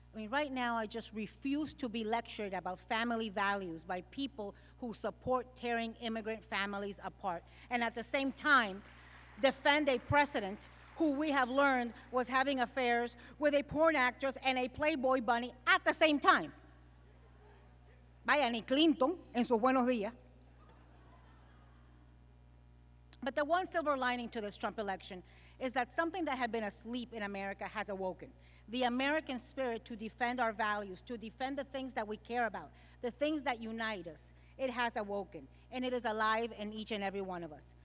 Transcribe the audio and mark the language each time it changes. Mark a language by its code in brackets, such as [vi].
[en] Right now, I just refuse to be lectured about family values by people who support tearing immigrant families apart, and at the same time, defend a president who we have learned was having affairs with a porn actress and a Playboy bunny at the same time. [es] Vaya, ni Clinton en sus buenos días. [en] But the one silver lining to this Trump election is that something that had been asleep in America has awoken. The American spirit to defend our values, to defend the things that we care about, the things that unite us, it has awoken, and it is alive in each and every one of us.